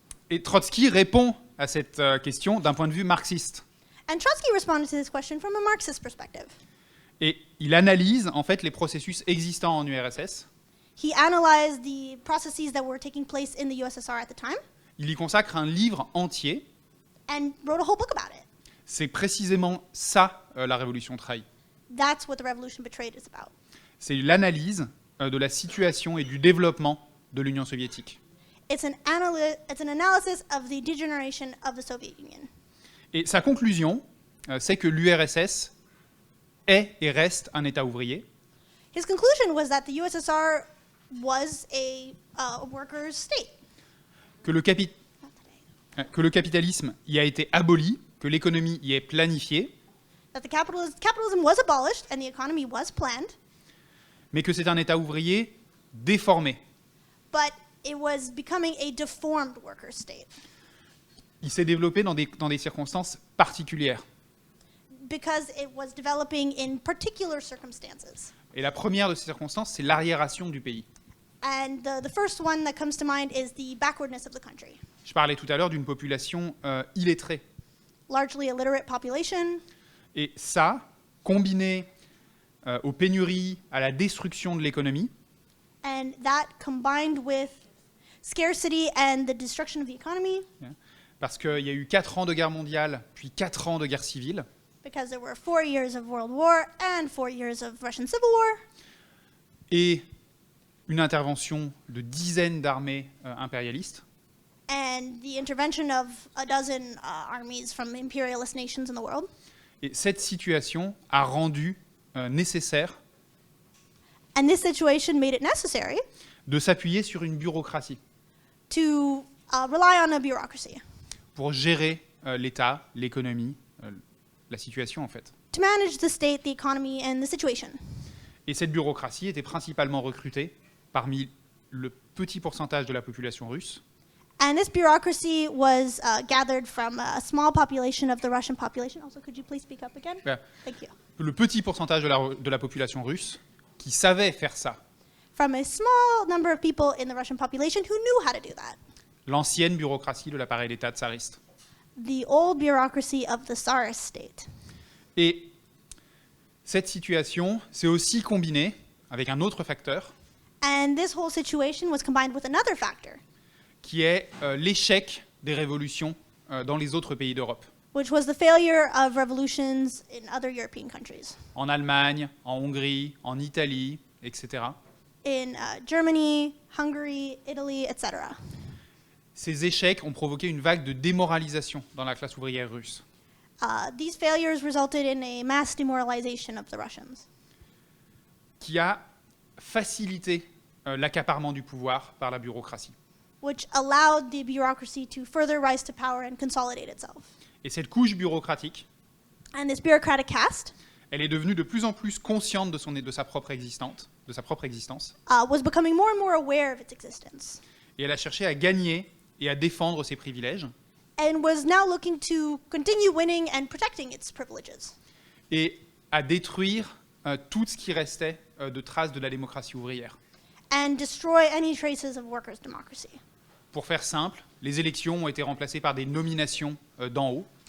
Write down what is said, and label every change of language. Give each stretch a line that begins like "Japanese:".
French: Et Trotsky répond à cette question d'un point de vue marxiste.
English: And Trotsky responded to this question from a Marxist perspective.
French: Et il analyse en fait les processus existants en URSS.
English: He analyzed the processes that were taking place in the USSR at the time
French: Il y consacre un livre entier.
English: and wrote a whole book about it.
French: C'est précisément ça la révolution trahie.
English: That's what the Revolution Betrayed is about.
French: C'est l'analyse de la situation et du développement de l'Union soviétique.
English: It's an analysis of the degeneration of the Soviet Union.
French: Et sa conclusion, c'est que l'URSS est et reste un État ouvrier,
English: His conclusion was that the USSR was a workers' state.
French: que le capitalisme y a été aboli, que l'économie y est planifiée,
English: That the capitalism was abolished and the economy was planned,
French: mais que c'est un État ouvrier déformé.
English: but it was becoming a deformed workers' state
French: Il s'est développé dans des circonstances particulières.
English: because it was developing in particular circumstances.
French: Et la première de ces circonstances, c'est l'arriération du pays.
English: And the first one that comes to mind is the backwardness of the country.
French: Je parlais tout à l'heure d'une population illettrée.
English: Largely illiterate population,
French: Et ça, combiné aux pénuries, à la destruction de l'économie,
English: and that combined with scarcity and the destruction of the economy,
French: parce qu'il y a eu 4 ans de guerre mondiale, puis 4 ans de guerre civile,
English: because there were 4 years of World War and 4 years of Russian Civil War,
French: et une intervention de dizaines d'armées impérialistes,
English: and the intervention of a dozen armies from imperialist nations in the world.
French: et cette situation a rendu nécessaire
English: And this situation made it necessary
French: de s'appuyer sur une bureaucratie
English: to rely on a bureaucracy,
French: pour gérer l'État, l'économie, la situation en fait.
English: to manage the state, the economy, and the situation.
French: Et cette bureaucratie était principalement recrutée parmi le petit pourcentage de la population russe,
English: And this bureaucracy was gathered from a small population of the Russian population. Also, could you please speak up again? Yeah. Thank you.
French: le petit pourcentage de la population russe qui savait faire ça.
English: From a small number of people in the Russian population who knew how to do that.
French: L'ancienne bureaucratie de l'appareil d'État tsariste.
English: The old bureaucracy of the Tsarist state.
French: Et cette situation s'est aussi combinée avec un autre facteur,
English: And this whole situation was combined with another factor,
French: qui est l'échec des révolutions dans les autres pays d'Europe.
English: which was the failure of revolutions in other European countries.
French: En Allemagne, en Hongrie, en Italie, etc.
English: In Germany, Hungary, Italy, etc.
French: Ces échecs ont provoqué une vague de démoralisation dans la classe ouvrière russe,
English: These failures resulted in a mass demoralization of the Russians,
French: qui a facilité l'accaparement du pouvoir par la bureaucratie.
English: which allowed the bureaucracy to further rise to power and consolidate itself.
French: Et cette couche bureaucratique,
English: And this bureaucratic caste
French: elle est devenue de plus en plus consciente de sa propre existence,
English: was becoming more and more aware of its existence,
French: et elle a cherché à gagner et à défendre ses privilèges,
English: and was now looking to continue winning and protecting its privileges,
French: et à détruire tout ce qui restait de traces de la démocratie ouvrière.
English: and destroy any traces of workers' democracy.
French: Pour faire simple, les élections ont été remplacées par des nominations d'en haut,